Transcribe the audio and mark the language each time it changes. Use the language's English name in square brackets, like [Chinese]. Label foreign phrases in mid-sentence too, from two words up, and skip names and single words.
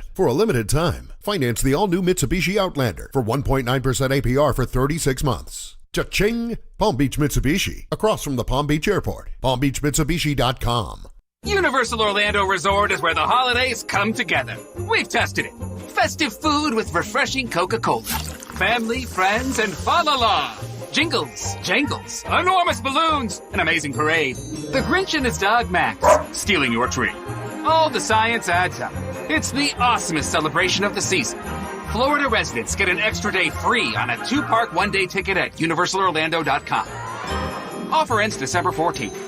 [English] For a limited time, finance the all-new Mitsubishi Outlander for 1.9% APR for 36 months. Cha-ching! Palm Beach Mitsubishi, across from the Palm Beach Airport. PalmBeachMitsubishi.com. Universal Orlando Resort is where the holidays come together. We've tested it. Festive food with refreshing Coca-Cola. Family, friends, and fa-la-la. Jingles, jangles, enormous balloons, an amazing parade. The Grinch and his dog Max stealing your tree. All the science adds up. It's the awesomest celebration of the season. Florida residents get an extra day free on a 2-park 1-day ticket at UniversalOrlando.com. Offer ends December 14th.